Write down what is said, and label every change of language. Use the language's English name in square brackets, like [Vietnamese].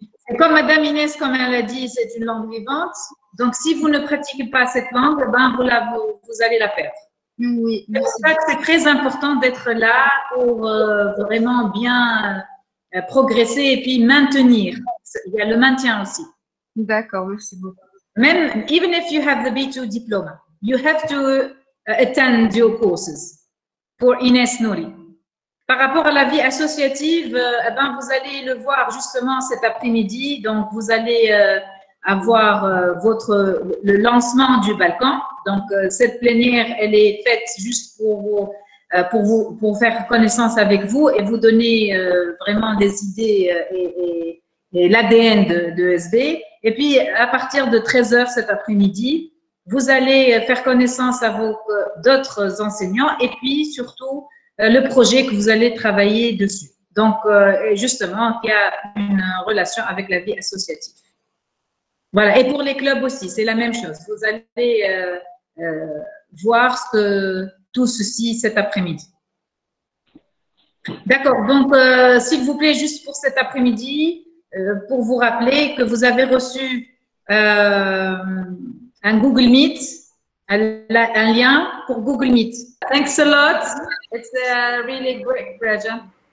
[French] Et comme Madame Inès, comme elle a dit, c'est une langue vivante. Donc, si vous ne pratiquez pas cette langue, ben, vous allez la perdre. Oui. C'est pour ça que c'est très important d'être là pour vraiment bien progresser et puis maintenir. Il y a le maintien aussi. D'accord, merci beaucoup. Même, [English] even if you have the B2 diploma, you have to attend your courses for Ines Nouri. [French] Par rapport à la vie associative, ben, vous allez le voir justement cet après-midi. Donc, vous allez avoir le lancement du Balkan. Donc, cette plénière, elle est faite juste pour faire connaissance avec vous et vous donner vraiment des idées et l'ADN de ESB. Et puis, à partir de 13 h cet après-midi, vous allez faire connaissance à d'autres enseignants et puis surtout le projet que vous allez travailler dessus. Donc, justement, il y a une relation avec la vie associative. Voilà. Et pour les clubs aussi, c'est la même chose. Vous allez voir tout ceci cet après-midi. D'accord. Donc, s'il vous plaît, juste pour cet après-midi, pour vous rappeler que vous avez reçu un Google Meet, un lien pour Google Meet. [English] Thanks a lot. It's a really great pleasure.